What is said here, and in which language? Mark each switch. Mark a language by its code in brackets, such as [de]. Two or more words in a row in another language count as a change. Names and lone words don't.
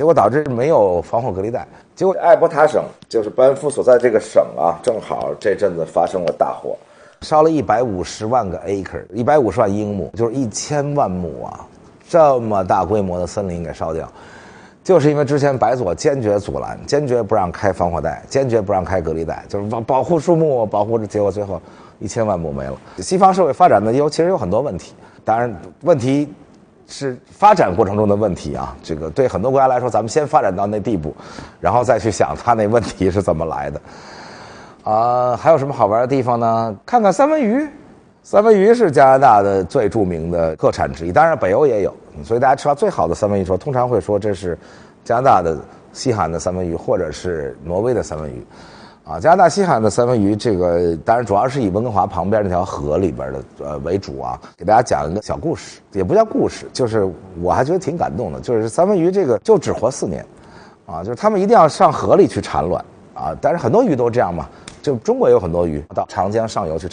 [zh] 果導致沒有防火隔離帶，結果艾伯塔省就是班夫所在這個省正好這陣子發生了大火，燒了150萬個 acre，150萬英畝，就是1000萬畝這麼大規模的森林給燒掉，就是因為之前白左堅決阻攔，堅決不讓開防火帶，堅決不讓開隔離帶，就是保護樹木，保護，結果最後1000萬畝沒了。西方社會發展的其實有很多問題，當然問題是發展過程中的問題這個對很多國家來說，咱們先發展到那地步，然後再去想它那問題是怎麼來的。還有什麼好玩的地方呢？看看三文魚，三文魚是加拿大的最著名的特產之一，當然北歐也有，所以大家吃到最好的三文魚的時候，通常會說這是加拿大的西海岸的三文魚，或者是挪威的三文魚。加拿大西海岸的三文魚，這個當然主要是以溫哥華旁邊那條河裡邊的為主給大家講一個小故事，也不叫故事，就是我還覺得挺感動的，就是三文魚這個就只活4年就是他們一定要上河裡去產卵但是很多魚都這樣嘛，就中國有很多魚到長江上游去